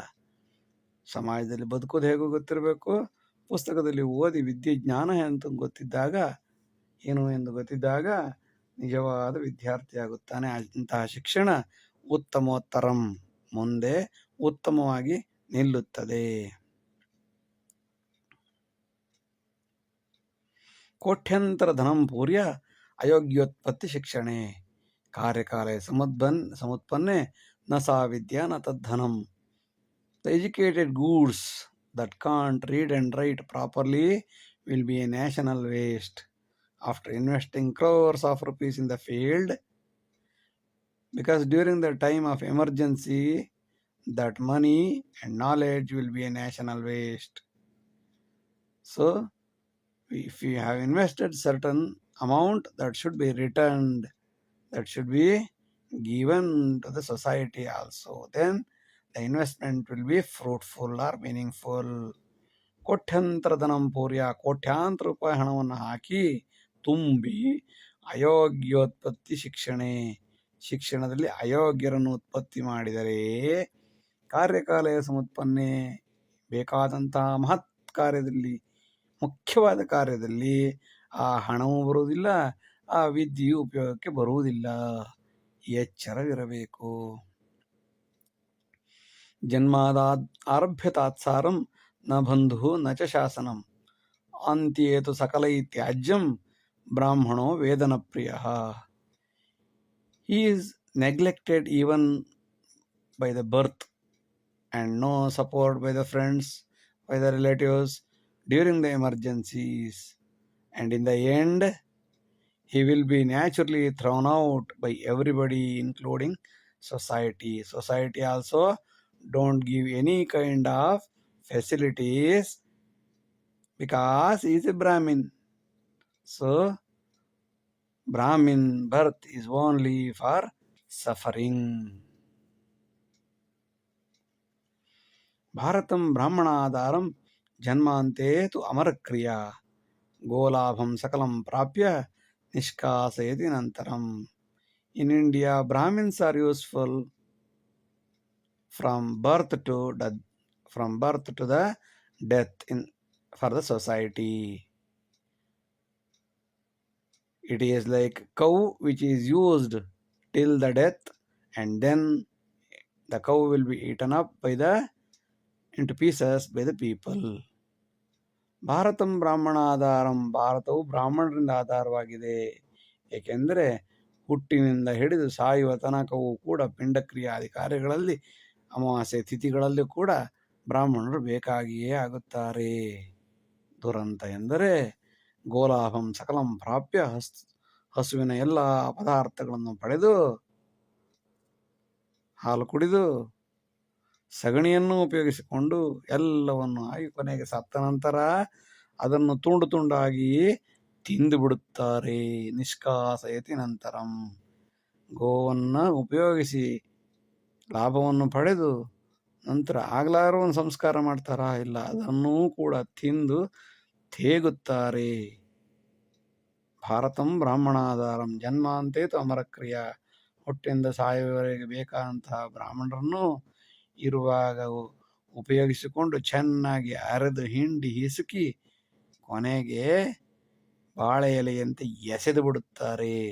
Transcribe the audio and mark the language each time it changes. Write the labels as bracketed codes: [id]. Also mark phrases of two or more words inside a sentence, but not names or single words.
[kn] ಸಮಾಜದಲ್ಲಿ ಬದುಕೋದು ಹೇಗೂ ಗೊತ್ತಿರಬೇಕು, ಪುಸ್ತಕದಲ್ಲಿ ಓದಿ ವಿದ್ಯೆ ಜ್ಞಾನ ಅಂತ ಗೊತ್ತಿದ್ದಾಗ, ಏನು ಎಂದು ಗೊತ್ತಿದ್ದಾಗ ನಿಜವಾದ ವಿದ್ಯಾರ್ಥಿ ಆಗುತ್ತಾನೆ. ಅಂತಹ ಶಿಕ್ಷಣ ಉತ್ತಮೋತ್ತರಂ, ಮುಂದೆ ಉತ್ತಮವಾಗಿ ನಿಲ್ಲುತ್ತದೆ. [sa] ಕೋಟ್ಯಂತರ ಧನಂ ಪೂರ್ಯ ಅಯೋಗ್ಯೋತ್ಪತ್ತಿ ಶಿಕ್ಷಣೆ. ಕಾರ್ಯಕಾಲೇ ಸಮುತ್ಪನ್ನೆ ನ ಸಾ ವಿದ್ಯಾ ನ ತದ್ಧನಂ. [en] The educated goods that can't read and write properly will be a national waste. After investing crores of rupees in the field, because during the time of emergency, that money and knowledge will be a national waste. So, if you have invested certain amount, that should be returned, that should be given to the society also. Then the investment will be fruitful or meaningful. [sa] ಕೋಟ್ಯಂತರ ಧನಂ ಪೂರ್ಯ, [kn] ಕೋಟ್ಯಾಂತರ ರೂಪಾಯಿ ಹಣವನ್ನು ಹಾಕಿ ತುಂಬಿ [sa] ಅಯೋಗ್ಯೋತ್ಪತ್ತಿ ಶಿಕ್ಷಣೆ, [kn] ಶಿಕ್ಷಣದಲ್ಲಿ ಅಯೋಗ್ಯರನ್ನು ಉತ್ಪತ್ತಿ ಮಾಡಿದರೆ [sa] ಕಾರ್ಯಕಾಲಯ ಸಮುತ್ಪನ್ನೆ [kn] ಬೇಕಾದಂತಹ ಮಹತ್ ಕಾರ್ಯದಲ್ಲಿ, ಮುಖ್ಯವಾದ ಕಾರ್ಯದಲ್ಲಿ ಆ ಹಣವೂ ಬರುವುದಿಲ್ಲ, ಆ ವಿದ್ಯೆಯು ಉಪಯೋಗಕ್ಕೆ ಬರುವುದಿಲ್ಲ. ಎಚ್ಚರವಿರಬೇಕು. [sa] ಜನ್ಮಾದಾದ್ ಆರಭ್ಯ ತಾತ್ಸಾರಂ ನ ಬಂಧು ನ ಚ ಶಾಸನಂ ಅಂತ್ಯೇತು ಸಕಲೈ ತ್ಯಾಜ್ಯಂ ಬ್ರಾಹ್ಮಣೋ ವೇದನ ಪ್ರಿಯ. [en] He is neglected even by the birth and no support by the friends, by the relatives during the emergencies, and in the end he will be naturally thrown out by everybody including society. Society also don't give any kind of facilities because he is a Brahmin. So Brahmin birth is only for suffering. [sa] ಭಾರತಂ ಬ್ರಾಹ್ಮಣಾಧಾರಂ ಜನ್ಮಾಂತೆ ತು ಅಮರಕ್ರಿಯಾ ಗೋಲಾಭಂ ಸಕಲಂ ಪ್ರಾಪ್ಯ ನಿಷ್ಕಾಸಯತಿ ನಂತರಂ. [en] In India, Brahmins are useful from birth to the death for the society. It is like cow which is used till the death, and then the cow will be eaten up into pieces by the people. [sa] ಭಾರತಂ ಬ್ರಾಹ್ಮಣಾಧಾರಂ, [kn] ಭಾರತವು ಬ್ರಾಹ್ಮಣರಿಂದ ಆಧಾರವಾಗಿದೆ. ಏಕೆಂದರೆ ಹುಟ್ಟಿನಿಂದ ಹಿಡಿದು ಸಾಯುವ ತನಕವೂ ಕೂಡ ಪಿಂಡಕ್ರಿಯಾದಿ ಕಾರ್ಯಗಳಲ್ಲಿ, ಅಮಾವಾಸ್ಯೆ ತಿಥಿಗಳಲ್ಲಿ ಕೂಡ ಬ್ರಾಹ್ಮಣರು ಬೇಕಾಗಿಯೇ ಆಗುತ್ತಾರೆ. ದುರಂತ ಎಂದರೆ [sa] ಗೋಲಾಭಂ ಸಕಲಂ ಪ್ರಾಪ್ಯ, [kn] ಹಸುವಿನ ಎಲ್ಲ ಪದಾರ್ಥಗಳನ್ನು ಪಡೆದು ಹಾಲು ಕುಡಿದು ಸಗಣಿಯನ್ನು ಉಪಯೋಗಿಸಿಕೊಂಡು ಎಲ್ಲವನ್ನು ಆಗಿ ಕೊನೆಗೆ ಸತ್ತ ನಂತರ ಅದನ್ನು ತುಂಡು ತುಂಡಾಗಿ ತಿಂದು ಬಿಡುತ್ತಾರೆ. [sa] ನಿಷ್ಕಾಸಯತಿ ನಂತರಂ. [kn] ಗೋವನ್ನು ಉಪಯೋಗಿಸಿ ಲಾಭವನ್ನು ಪಡೆದು ನಂತರ ಆಗ್ಲಾರು ಒಂದು ಸಂಸ್ಕಾರ ಮಾಡ್ತಾರಾ? ಇಲ್ಲ, ಅದನ್ನೂ ಕೂಡ ತಿಂದು ತೇಗುತ್ತಾರೆ. [sa] ಭಾರತಂ ಬ್ರಾಹ್ಮಣಾಧಾರಂ ಜನ್ಮಾಂತೇತು ಅಮರಕ್ರಿಯಾ. [kn] ಹುಟ್ಟಿನಿಂದ ಸಾಯುವವರೆಗೆ ಬೇಕಾದಂತಹ ಬ್ರಾಹ್ಮಣರನ್ನು ಇರುವಾಗ ಉಪಯೋಗಿಸಿಕೊಂಡು ಚೆನ್ನಾಗಿ ಅರೆದು ಹಿಂಡಿ ಹಿಸುಕಿ ಕೊನೆಗೆ ಬಾಳೆ ಎಲೆಯಂತೆ ಎಸೆದು ಬಿಡುತ್ತಾರೆ.